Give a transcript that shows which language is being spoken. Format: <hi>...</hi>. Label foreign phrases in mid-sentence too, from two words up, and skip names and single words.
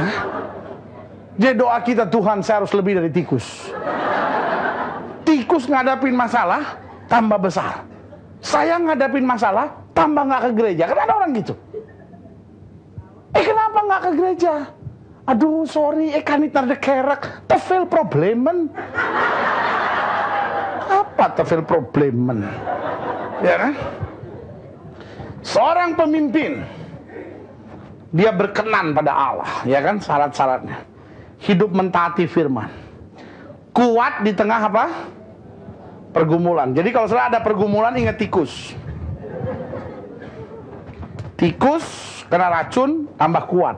<id>Jadi doa kita, Tuhan saya harus lebih dari tikus. Tikus ngadapin masalah tambah besar. Saya ngadapin masalah tambah nggak ke gereja. Kan ada orang gitu. Kenapa nggak ke gereja? Aduh sorry, kan</id> <nl>niet naar de kerk. Te veel problemen. Apa te veel problemen?</nl> <id>Ya kan? Seorang pemimpin, dia berkenan pada Allah, ya kan, syarat-syaratnya. Hidup mentaati firman. Kuat di tengah apa? Pergumulan. Jadi kalau sudah ada pergumulan, ingat tikus. Tikus kena racun, tambah kuat.</id>